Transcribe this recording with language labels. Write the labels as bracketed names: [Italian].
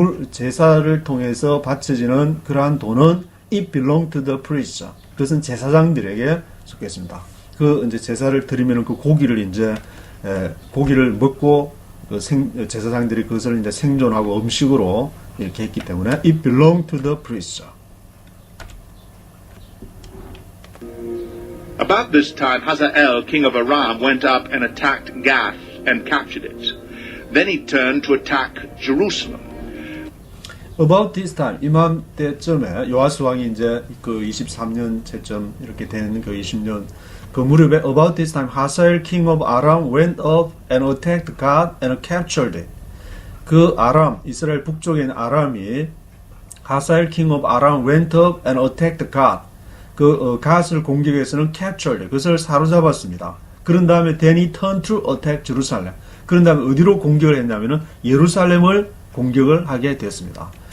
[Korean] 제사를 통해서 바쳐지는 그러한 돈은 [English] it belonged to the priests. [Korean] 그것은 제사장들에게 속했습니다. 이제 제사를 드리면 그 고기를 고기를 먹고 제사장들이 그것을 이제 생존하고 음식으로 이렇게 했기 때문에 [English] it belonged to the priests. About this time, Hazael, king of Aram, went up and attacked Gath and captured it. Then he turned to attack Jerusalem. About this time, [Korean] 이맘때쯤에 요아스 왕이 이제 23년 채점 이렇게 되는 20년 그 무렵에 [English] about this time, Hazael, king of Aram, went up and attacked Gath and captured it. [Korean] 이스라엘 북쪽에 있는 아람이 [English] Hazael, king of Aram, went up and attacked Gath. [Korean] 갓을 공격해서는 captured, 그것을 사로잡았습니다. 그런 다음에 [English] then he turned to attack Jerusalem. [Korean] 그런 다음에 어디로 공격을 했냐면은 예루살렘을 공격을 하게 되었습니다.